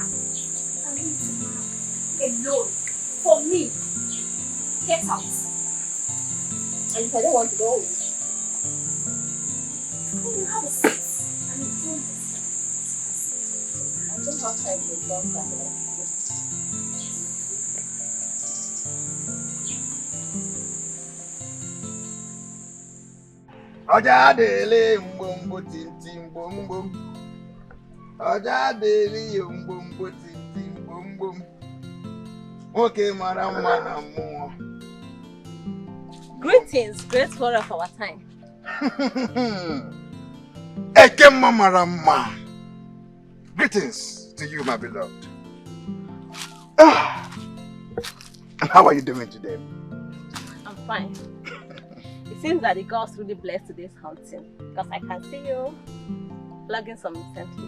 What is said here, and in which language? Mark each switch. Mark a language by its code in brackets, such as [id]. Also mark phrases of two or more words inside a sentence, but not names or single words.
[en] And leave the man alone. For me. Get out. And if I don't want to go, then you have a seat and you don't listen. I don't have time for a long time. Ọjà délé mbombo tinti mbombom. Ọjà délé mbombo tinti mbombom. [ig] Nwoke mara mma na mmụọ. [en] Greetings, great flower of our time. [ig] Ekemma mara mma. [en] Greetings to you, my beloved. And how are you doing today? I'm fine. It seems that the gods really blessed today's hunting because I can see you plugging some recently.